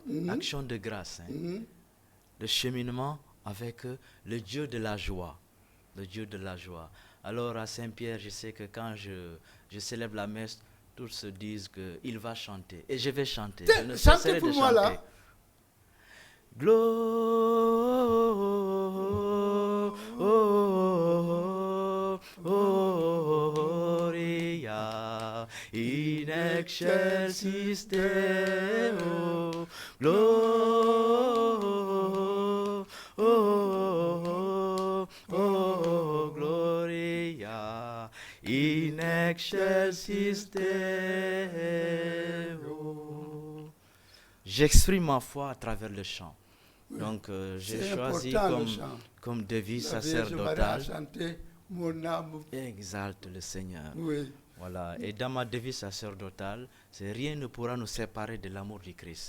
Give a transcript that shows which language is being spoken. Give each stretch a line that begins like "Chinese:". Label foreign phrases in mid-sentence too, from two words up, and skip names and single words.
French: Mhm. action de grâce, hein. Mhm. Le cheminement avec le Dieu de la joie. Le Dieu de la joie. Alors à Saint-Pierre, je sais que quand je célèbre la messe, tous se disent qu'il va chanter. Et je vais chanter. Je ne Chantez cesserai pour de moi chanter. là.
Latin: Gloria in excelsis Deo. Gloria in excelsis Deo.
French: J'exprime ma foi à travers le chant. Donc j'ai C'est choisi important, le chant. comme devise La Vierge Marie a sacerdotale, chanté mon âme. exalte le Seigneur. Oui. Voilà. Et dans ma devise sacerdotale, c'est rien ne pourra nous séparer de l'amour du Christ.